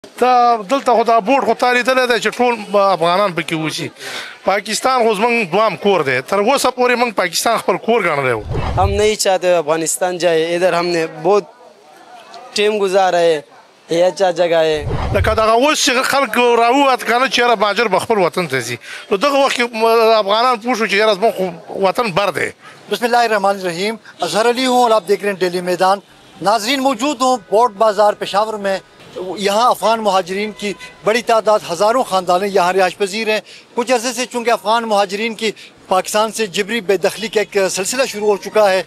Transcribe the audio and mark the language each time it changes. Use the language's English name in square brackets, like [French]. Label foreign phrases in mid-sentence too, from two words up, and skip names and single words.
[Pashto] دا دلته خو دا بورډ خو تا لیدلی دی چې ټول افغانان پکې اوسي. پاکستان خو زموږ دوام کور دی. تر اوسه پورې موږ پاکستان خپل کور ګڼلی و. [Urdu] ہم نہیں چاہتے افغانستان جائے۔ ادھر ہم نے بہت ٹائم گزارا ہے. یہ اچھا جگہ ہے. [Pashto] لکه دغه اوس چې خلک راووت که نه چې یاره مهاجر به خپل وطن ته ځي، نو دغه وخت کې افغانان پوه شو چې یاره زموږ خو وطن بر دی. [Urdu] بسم اللہ الرحمن الرحیم۔ اظہر علی ہوں اور آپ دیکھ رہے ہیں ڈیلی میدان. ناظرین موجود ہوں پورٹ بازار پشاور میں۔ یہاں افغان مہاجرین کی بڑی تعداد، ہزاروں خاندان یہاں رہائش پذیر ہیں. کچھ عرصے سے چونکہ افغان مہاجرین کی پاکستان سے جبری بے دخلی کا ایک سلسلہ شروع ہو چکا ہے.